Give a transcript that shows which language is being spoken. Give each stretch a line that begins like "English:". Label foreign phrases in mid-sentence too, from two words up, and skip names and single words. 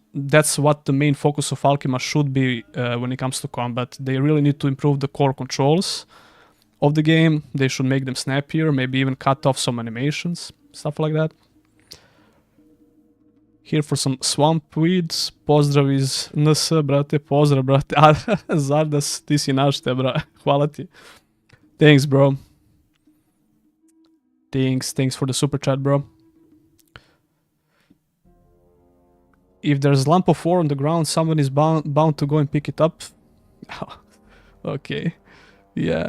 English: That's what the main focus of Alkima should be when it comes to combat. They really need to improve the core controls of the game. They should make them snappier, maybe even cut off some animations, stuff like that. Here for some swamp weeds.
Serbian: Pozdrav iz NS, brate. Pozdrav, brate. Zardas, ti si naš te, bra. Hvala ti.
English: Thanks, bro. Thanks for the super chat, bro. If there's a lump of ore on the ground, someone is bound to go and pick it up. Okay. Yeah.